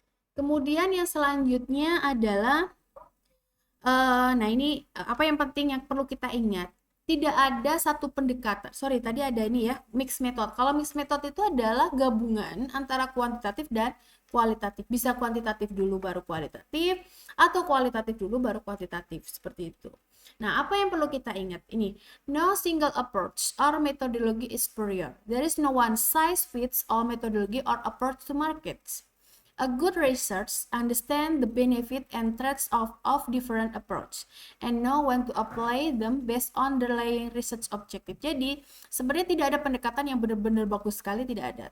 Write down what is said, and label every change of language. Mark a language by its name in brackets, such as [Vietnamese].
[Indonesian] Kemudian yang selanjutnya adalah nah ini apa yang penting yang perlu kita ingat, tidak ada satu pendekatan. Sorry, tadi ada ini ya, mixed method. Kalau mixed method itu adalah gabungan antara kuantitatif dan kualitatif. Bisa kuantitatif dulu baru kualitatif, atau kualitatif dulu baru kuantitatif, seperti itu. Nah, apa yang perlu kita ingat? Ini, [English] no single approach or methodology is superior. There is no one size fits all methodology or approach to markets. A good research understand the benefit and threats of different approach and know when to apply them based on the underlying research objective. [Indonesian] Jadi sebenarnya tidak ada pendekatan yang benar-benar bagus sekali, tidak ada.